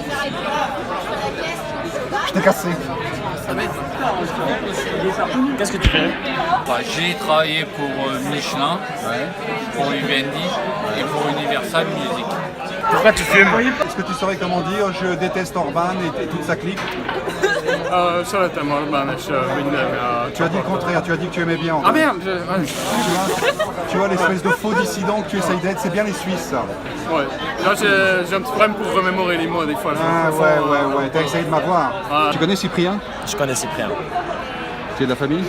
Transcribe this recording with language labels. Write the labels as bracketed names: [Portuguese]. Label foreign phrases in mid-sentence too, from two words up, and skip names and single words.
[French] Je t'ai cassé. Qu'est-ce que tu fais? J'ai travaillé pour Michelin, pour Vivendi et pour Universal Music. Pourquoi tu fumes? Est-ce que tu saurais comment dire je déteste Orban et toute sa clique? [Hungarian] Szeretem Orbán és minden. [French] Tu as dit le contraire, tu as dit que tu aimais bien Orban. Ah merde Tu vois l'espèce de faux dissident que tu essayes d'être, c'est bien les Suisses, ça. Ouais. Là, j'ai un petit problème pour remémorer les mots des fois. Ah ouais, t'as essayé de m'avoir. Ah. Tu connais Cyprien? Je connais Cyprien. Tu es de la famille?